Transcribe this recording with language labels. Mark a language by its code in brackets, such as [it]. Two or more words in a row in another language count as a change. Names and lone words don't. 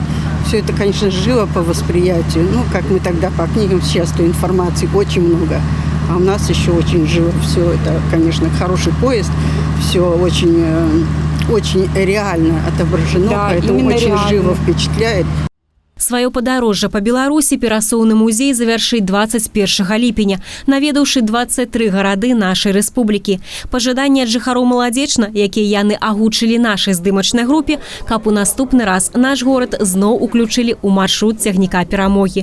[ru] Все это, конечно, живо по восприятию. Ну, как мы тогда по книгам, сейчас то информации очень много. А у нас еще очень живо все это, конечно, хороший поезд. Все очень, очень реально отображено, Да, поэтому очень реально. живо впечатляет. [be] Сваё падарожжа па Беларусі перасоўны музей завяршыць 21 ліпеня, наведаўшы 23 гарады нашай рэспублікі. Пажаданні ад жыхароў Маладзечна, якія яны агучылі нашай здымачнай групе, каб у наступны раз наш горад зноў уключылі ў маршрут цягніка перамогі.